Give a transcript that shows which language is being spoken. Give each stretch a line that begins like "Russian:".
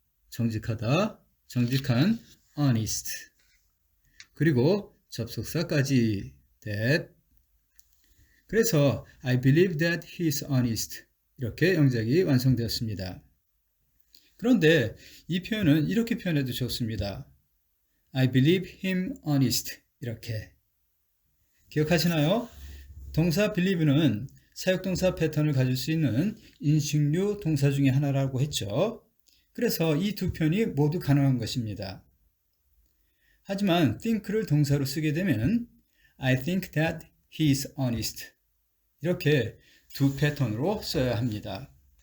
Korean: 정직하다, 정직한 honest 그리고 접속사까지 that 그래서
English: I believe that he is honest
Korean: 이렇게 영작이 완성되었습니다. 그런데 이 표현은 이렇게 표현해도 좋습니다.
English: I believe him honest
Korean: 이렇게 기억하시나요? 동사 believe는 사역동사 패턴을 가질 수 있는 인식류 동사 중에 하나라고 했죠. 그래서 이 두 표현이 모두 가능한 것입니다. 하지만 think를 동사로 쓰게 되면
English: I think that he is honest
Korean: 이렇게 두 패턴으로 써야 합니다.